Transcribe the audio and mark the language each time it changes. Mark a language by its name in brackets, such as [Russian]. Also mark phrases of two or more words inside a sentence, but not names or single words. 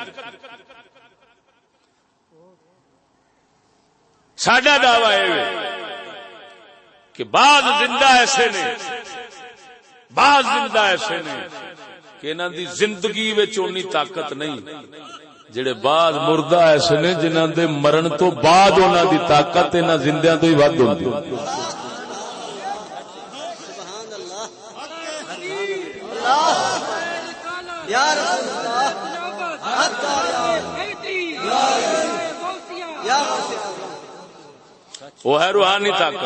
[Punjabi] ساڈا دعویٰ ہے کہ بعض زندہ ایسے نے، بعض زندہ ایسے نے کہ انہاں دی زندگی وچ اونی طاقت نہیں، جڑے بعض مردہ ایسے نے جنہاں دے مرن تو بعد انہاں دی طاقت انہاں زندیاں تو ہی ود ہوندی۔ [Arabic] یا رسول اللہ [Urdu] وہ ہے روحانی طاقت۔